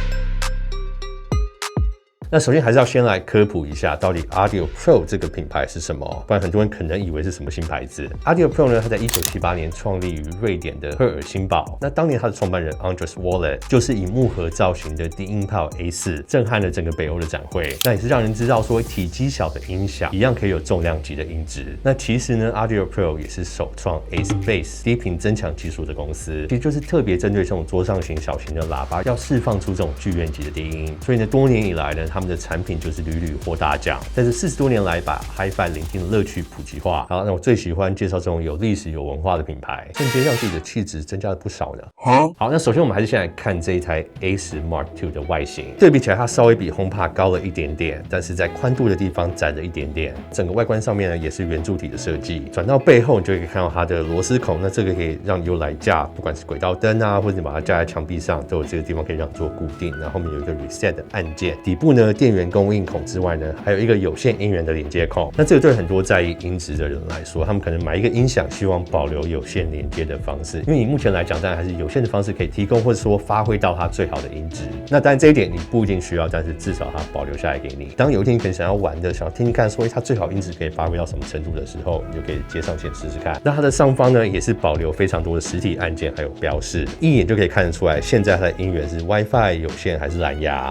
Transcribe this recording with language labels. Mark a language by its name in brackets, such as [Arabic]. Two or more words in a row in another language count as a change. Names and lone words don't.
[Chinese] 那首先還是要先來科普一下，到底 Audio Pro 這個品牌是什麼？不然很多人可能以為是什麼新牌子。Audio Pro 呢，它在1978年創立於瑞典的赫爾辛堡。那當年它的創辦人 Andres Wallet 就是以木盒造型的低音炮 A4 震撼了整個北歐的展會。那也是讓人知道說，體積小的音響一樣可以有重量級的音質。那其實呢 ，Audio Pro 也是首創 AceBass 低頻增強技術的公司，其實就是特別針對這種桌上型小型的喇叭，要釋放出這種劇院級的低音。所以呢，多年以來呢，他們的產品就是屢屢獲大獎，但是40多年來把 Hi-Fi 聆聽的樂趣普及化。好，那我最喜歡介紹這種有歷史有文化的品牌，瞬間讓自己的氣質增加了不少呢。好，那首先我們還是先來看這一台 A10 Mark II 的外形，對比起來它稍微比 HomePod 高了一點點，但是在寬度的地方窄了一點點。整個外觀上面呢也是圓柱體的設計，轉到背後你就可以看到它的螺絲孔，那這個可以讓你用來架，不管是軌道燈啊，或者你把它架在牆壁上，都有這個地方可以讓你做固定。那後面有一個 Reset 的按鍵，底部呢電源供應孔之外呢，還有一個有線音源的連接孔。那這個對很多在意音質的人來說，他們可能買一個音響，希望保留有線連接的方式，因為你目前來講，當然還是有線的方式可以提供，或者說發揮到它最好的音質。那當然這一點你不一定需要，但是至少它保留下來給你。當有一天你可能想要玩的，想要聽聽看，說它最好音質可以發揮到什麼程度的時候，你就可以接上線試試看。那它的上方呢，也是保留非常多的實體按鍵，還有標示，一眼就可以看得出來，現在它的音源是 WiFi 有線還是藍牙。